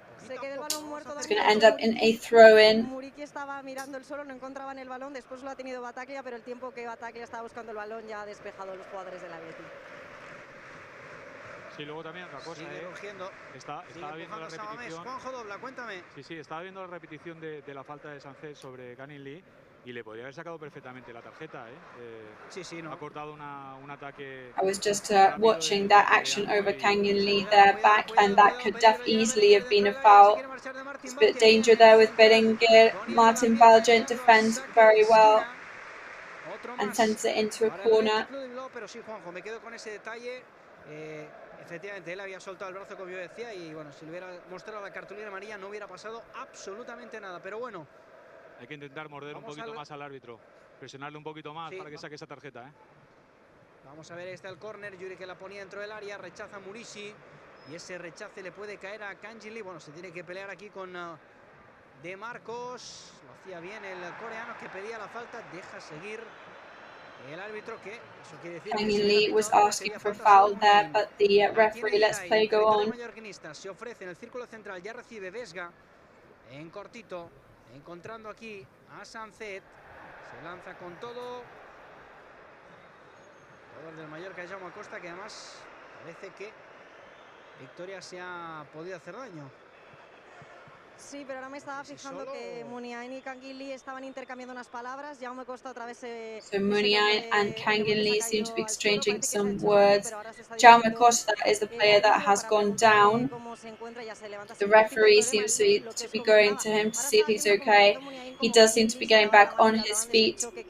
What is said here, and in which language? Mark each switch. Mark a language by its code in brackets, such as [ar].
[en] It's going to end up in a throw-in. [es] Muriqui estaba mirando el suelo, no encontraban el balón, después lo ha tenido Battaglia, pero el tiempo que Battaglia estaba buscando el balón ya ha despejado a los jugadores del Atleti. Sí, luego también otra cosa, estaba viendo la repetición. Juanjo Dobla, cuéntame. Sí, estaba viendo la repetición de la falta de Sancet sobre kang-in y le podría haber sacado perfectamente la tarjeta, no. Ha cortado un ataque. [en] I was just watching that action over kang-in there back, and that could easily have been a foul. There's a bit of danger there with Berenguer. Martin Valgent defends very well and sends it into a corner. [es] Pero sí, Juanjo, me quedo con ese detalle. Efectivamente, él había soltado el brazo, como yo decía, y bueno, si le hubiera mostrado la cartulina amarilla no hubiera pasado absolutamente nada, pero bueno. Hay que intentar morder un poquito más al árbitro, presionarle un poquito más para que saque esa tarjeta. Vamos a ver, está el córner, Yuri que la ponía dentro del área, rechaza Murishi, y ese rechace le puede caer a kang-in. Bueno, se tiene que pelear aquí con De Marcos, lo hacía bien el coreano que pedía la falta, deja seguir el árbitro, que eso quiere decir [en] kang-in was asking for a foul there, but the referee lets play go on. [es] Se ofrece en el círculo central, ya recibe Vesga en cortito, encontrando aquí a Sancet, se lanza con todo. Jugador del Mallorca, Jaume Costa, que además parece que Victoria se ha podido hacer daño. Sí, pero ahora me estaba fijando que Muniain y kang-in estaban intercambiando unas palabras. Jaume Costa otra vez [en] So Muniain and kang-in seem to be exchanging some words. Jaume Costa is the player that has gone down. The referee seems to be going to him to see if he's okay. He does seem to be getting back on his feet.